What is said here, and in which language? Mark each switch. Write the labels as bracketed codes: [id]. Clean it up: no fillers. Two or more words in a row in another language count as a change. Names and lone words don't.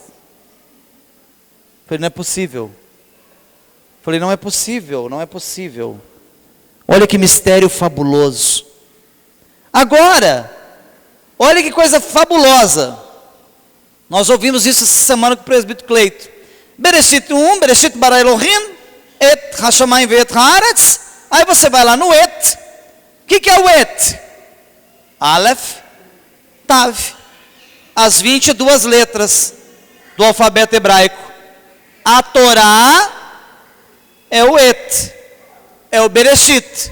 [pt] Falei, não é possível. Falei, não é possível, não é possível. Olha que mistério fabuloso. Agora, olha que coisa fabulosa. Nós ouvimos isso essa semana com o presbítero Cleito. [he] בראשית 1, בראשית ברא אלהים, את השמים ואת הארץ. [pt] Aí você vai lá no et. O que é o et? [he] אלף, תו. [pt] As 22 letras do alfabeto hebraico. A Torá é o et, é o Bereshit.